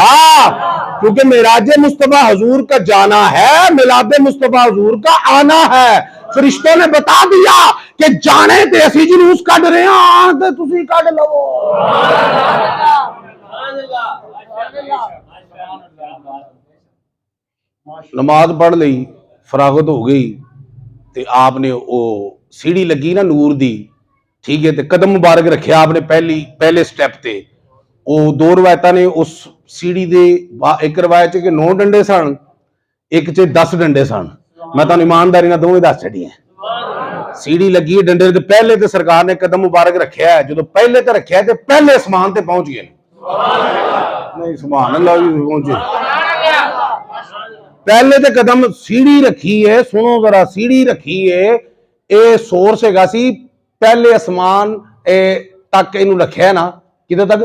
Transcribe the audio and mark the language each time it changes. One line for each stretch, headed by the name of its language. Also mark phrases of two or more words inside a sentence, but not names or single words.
Urdu: کیونکہ معراج مصطفیٰ حضور کا جانا ہے, میلاد مصطفیٰ حضور کا آنا ہے.
Punjabi: فرشتوں نے بتا دیا کہ جانے تے اسی جلوس کڈ رہے ہیں, آن تے تسی کڈ لو. نماز پڑھ لئی, فراغت ہو گئی, تے آپ نے او سیڑھی لگی نا نور دی, ٹھیک ہے, تے قدم مبارک رکھیا آپ نے پہلے سٹیپ تے. او 2 روایتاں نے اس سیڑھی دے, ایک روایت کہ 9 ڈنڈے سن, ਇੱਕ 'ਚ 10 ਡੰਡੇ ਸਨ। ਮੈਂ ਤੁਹਾਨੂੰ ਇਮਾਨਦਾਰੀ ਨਾਲ ਦੋਵੇਂ ਦੱਸ ਛੱਡੀਆਂ। ਸੀੜੀ ਲੱਗੀ ਹੈ ਡੰਡੇ ਤੇ, ਪਹਿਲੇ ਤੇ ਸਰਕਾਰ ਨੇ ਕਦਮ ਮੁਬਾਰਕ ਰੱਖਿਆ ਹੈ, ਜਦੋਂ ਪਹਿਲੇ ਤੇ ਰੱਖਿਆ ਤੇ ਪਹਿਲੇ ਅਸਮਾਨ ਤੇ ਪਹੁੰਚ ਗਏ। ਨਹੀਂ
Arabic: سبحان الله
Punjabi: ਜੀ ਪਹੁੰਚੇ। ਪਹਿਲੇ ਤੇ ਕਦਮ ਸੀੜੀ ਰੱਖੀ ਹੈ, ਸੁਣੋ ਜ਼ਰਾ, ਸੀੜੀ ਰੱਖੀ ਹੈ, ਇਹ ਸੋਰਸ ਹੈਗਾ ਸੀ ਪਹਿਲੇ ਅਸਮਾਨ ਤੱਕ ਇਹਨੂੰ ਰੱਖਿਆ ਨਾ, ਕਿਦੋਂ ਤੱਕ?